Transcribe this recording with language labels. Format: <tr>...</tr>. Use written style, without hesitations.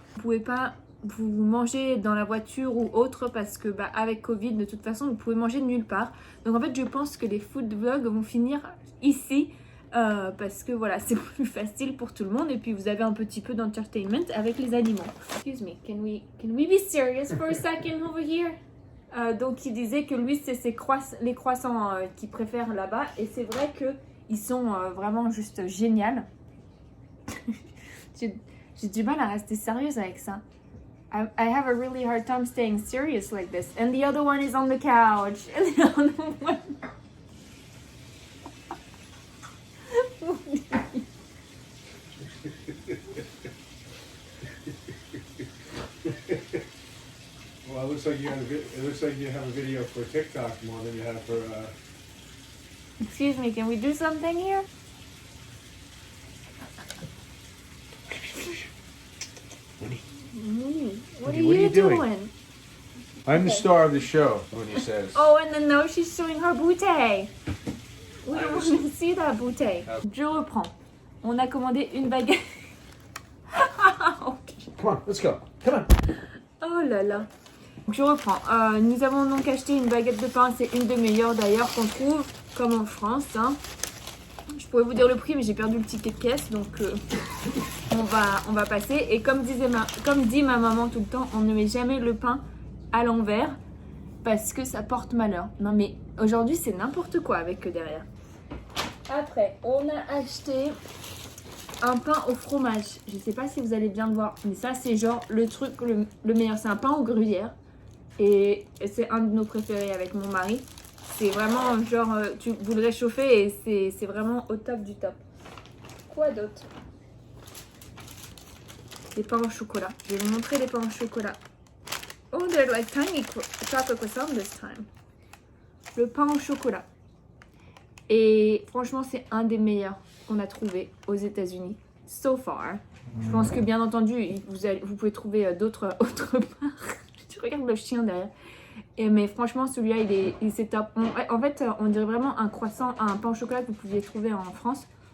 <fr>Vous pouvez pas vous manger dans la voiture ou autre parce que avec Covid, de toute façon, vous pouvez manger nulle part. Donc en fait, je pense que les food vlogs vont finir ici. Parce que voilà, c'est plus facile pour tout le monde et puis vous avez un petit peu d'entertainment avec les aliments.</fr> <en>Excuse me, can we be serious for a second over here?</en> <fr>Donc il disait que lui c'est les croissants qu'il préfère là-bas et c'est vrai que ils sont vraiment juste géniaux. J'ai du mal à rester sérieuse avec ça.</fr> <en>I have a really hard time staying serious like this. And the other one is on the couch. And the other one... Well, it looks like you have a video for TikTok more than you have for. Excuse me, can we do something here? Winnie. What Winnie, are what are you you doing? doing? I'm the star of the show, Winnie says. Oh, and then now she's showing her bouteille. We don't want to see that bouteille.</en> <fr>Je reprends. On a commandé une baguette.</fr> <en>Okay. Come on, let's go. Come on.</en> <fr>Oh là là. Je reprends. Nous avons donc acheté une baguette de pain. C'est une des meilleures d'ailleurs qu'on trouve, comme en France. Hein. Je pourrais vous dire le prix, mais j'ai perdu le ticket de caisse, donc on va passer. Et comme dit ma maman tout le temps, on ne met jamais le pain à l'envers parce que ça porte malheur. Non mais aujourd'hui c'est n'importe quoi avec eux derrière. Après, on a acheté un pain au fromage. Je sais pas si vous allez bien le voir, mais ça c'est genre le truc le meilleur. C'est un pain au gruyère et c'est un de nos préférés avec mon mari. C'est vraiment genre, vous le réchauffez et c'est vraiment au top du top. Quoi d'autre? Des pains au chocolat. Je vais vous montrer les pains au chocolat.</fr> <en>Oh, they're like tiny chocolate croissants this time.</en> <fr>Le pain au chocolat. Et franchement, c'est un des meilleurs qu'on a trouvé aux États-Unis.</fr> <en>So far.</en> <fr>Je pense que bien entendu, vous pouvez trouver d'autres autre part. Tu regardes le chien derrière. Mais franchement, celui-là, c'est top. En fait, on dirait vraiment un croissant, un pain au chocolat que vous pouviez trouver en France.</fr>